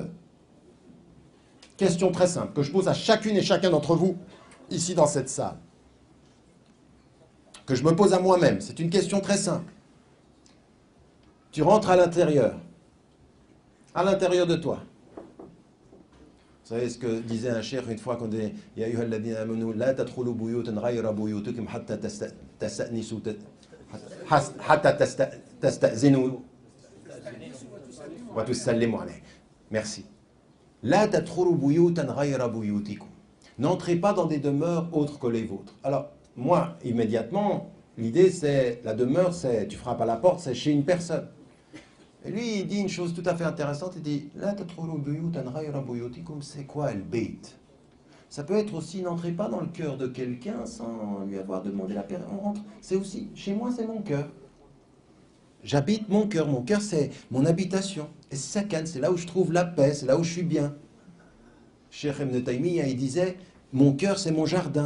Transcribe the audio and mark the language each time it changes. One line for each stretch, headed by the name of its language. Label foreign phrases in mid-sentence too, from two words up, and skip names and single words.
French: Question très simple que je pose à chacune et chacun d'entre vous ici dans cette salle. Que je me pose à moi-même. C'est une question très simple. Tu rentres à l'intérieur de toi. Vous savez ce que disait un cheikh une fois qu'on dit
Arabic: يا أيها الذين آمنوا لا تدخلوا بيوتا غير بيوتكم حتى تستأنسوا حتى تستأذنوا وتسلموا عليه.
French: Merci.
Arabic: لا تدخلوا بيوتا غير بيوتكم.
French: N'entrez pas dans des demeures autres que les vôtres. Alors, moi, immédiatement, l'idée c'est, la demeure c'est, tu frappes à la porte, c'est chez une personne. Et lui, il dit une chose tout à fait intéressante, il dit,
Arabic: لا تدخلوا بيوتا غير بيوتكم,
French: c'est quoi le bait? Ça peut être aussi, n'entrez pas dans le cœur de quelqu'un sans lui avoir demandé la permission. On rentre, c'est aussi, chez moi c'est mon cœur. J'habite mon cœur c'est mon habitation. Et sakan, c'est là où je trouve la paix, c'est là où je suis bien. Cheikh Ibn Taymiyyah, il disait, mon cœur c'est mon jardin.